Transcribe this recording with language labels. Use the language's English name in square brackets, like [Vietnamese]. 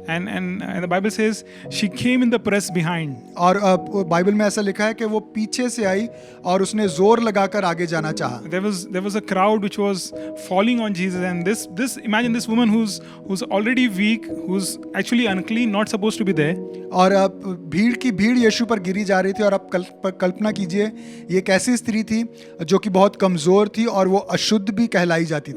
[English] And the Bible says she came in the press behind. [Hindi] और Bible में ऐसा लिखा है कि वो पीछे से आई और उसने जोर लगाकर आगे जाना चाहा. [English] There was a crowd which was falling on Jesus, and this imagine this woman who's already weak, who's actually unclean, not supposed to be there. [Hindi] और भीड़ की भीड़ यीशु पर गिरी जा रही थी, और आप कल्पना कीजिए ये एक ऐसी स्त्री थी जो कि बहुत कमजोर थी और वो अशुद्ध भी कहलाई जाती थी.